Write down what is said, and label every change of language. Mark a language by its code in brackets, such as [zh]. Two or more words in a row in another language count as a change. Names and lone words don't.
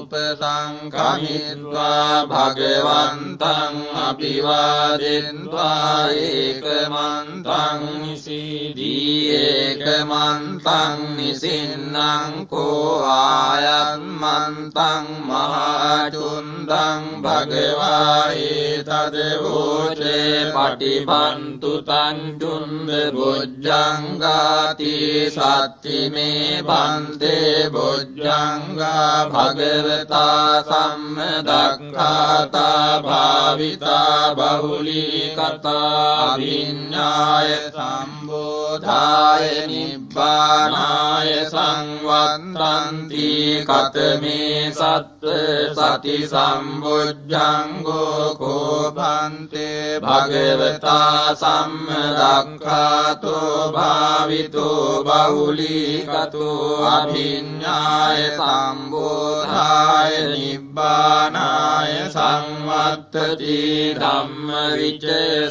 [pi] උපසංකමිත්වා භගවන්තං අභිවාදෙත්වා ඒකමන්තං නිසීදී ඒකමන්තං නිසින්නං කෝ ආයන්මන්තං මහාචුන්දං භගවා ඒතදවෝචේ පටිපන්තු තංචුන්ද බොජ්ජංගාති සත්තිමේ බන්තේ බොජ්ජංගා භගවතා සම්මදක්ඛාතා භාවිතා බහුලී කතා විඤ්ඤාය සම්බෝධාය නිබ්බානාය සංවත්තන්ති කතමේ සත්ත සති සම්බොජ්ජංගෝ කෝභන්තේ භගවතා සම්මදක්ඛාතෝ භාවිතෝ බහුලී කතෝ අභිඤ්ඤාය සම්බෝධාය නිබ්බානාය සංවත්තති ධම්මවිචය